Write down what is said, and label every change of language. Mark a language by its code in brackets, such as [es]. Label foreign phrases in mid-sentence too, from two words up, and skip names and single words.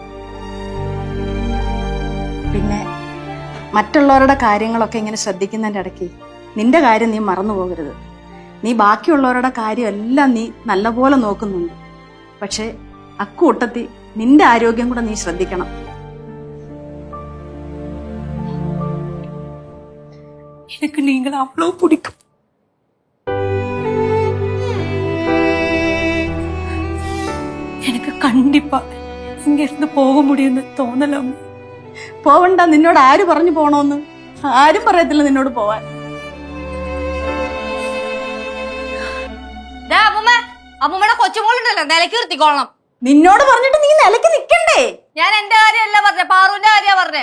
[ml] പിന്നെ മറ്റുള്ളവരുടെ കാര്യങ്ങളൊക്കെ ഇങ്ങനെ ശ്രദ്ധിക്കുന്നതിൻ്റെ ഇടയ്ക്ക് നിന്റെ കാര്യം നീ മറന്നു പോകരുത്. നീ ബാക്കിയുള്ളവരുടെ കാര്യം എല്ലാം നീ നല്ലപോലെ നോക്കുന്നുണ്ട്. പക്ഷെ അക്കൂട്ടത്തിൽ നിന്റെ ആരോഗ്യം കൂടെ നീ ശ്രദ്ധിക്കണം. [ta] எனக்கு நீங்கள் அவ்வளவு பிடிக்கும். எனக்கு கண்டிப்பா இங்க இருந்து போக முடியும்னு തോന്നലം. [ml] പോവണ്ട, നിന്നോട് ആര് പറഞ്ഞു പോണോന്ന്? ആരും പറയത്തില്ല നിന്നോട് പോവാൻ. അമ്മൂമ്മയുടെ കൊച്ചുമോളുണ്ടല്ലോ, നിലയ്ക്ക് നിർത്തിക്കോളണം. നിന്നോട് പറഞ്ഞിട്ട് നീ നിലയ്ക്ക് നിക്കണ്ടേ? ഞാൻ എന്റെ കാര്യമല്ല പറഞ്ഞേ, പാറുവിന്റെ കാര്യ പറഞ്ഞേ.